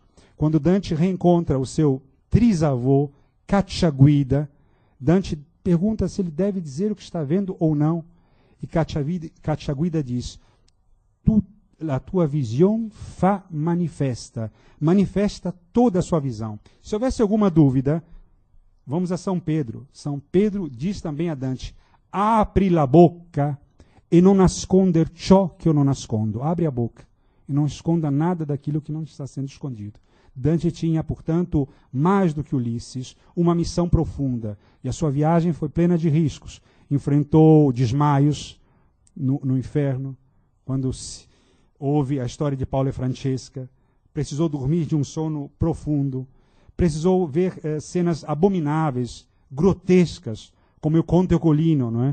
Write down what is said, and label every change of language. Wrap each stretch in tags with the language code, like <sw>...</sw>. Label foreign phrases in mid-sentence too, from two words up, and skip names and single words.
<pt>Quando Dante reencontra o seu trisavô, Cacciaguida, Dante pergunta se ele deve dizer o que está vendo ou não. E Cacciaguida diz, a tua visão</pt> <it>fa manifesta.</it> <pt>Manifesta toda a sua visão. Se houvesse alguma dúvida, vamos a São Pedro. São Pedro diz também a Dante,</pt> <it>apri la bocca e non nasconder ciò che eu non nascondo.</it> <pt>Abre a boca e não esconda nada daquilo que não está sendo escondido. Dante tinha, portanto, mais do que Ulisses, uma missão profunda, e a sua viagem foi plena de riscos. Enfrentou desmaios no inferno, quando houve a história de Paulo e Francesca, precisou dormir de um sono profundo, precisou ver cenas abomináveis, grotescas, como o Conte Ugolino, não é?</pt>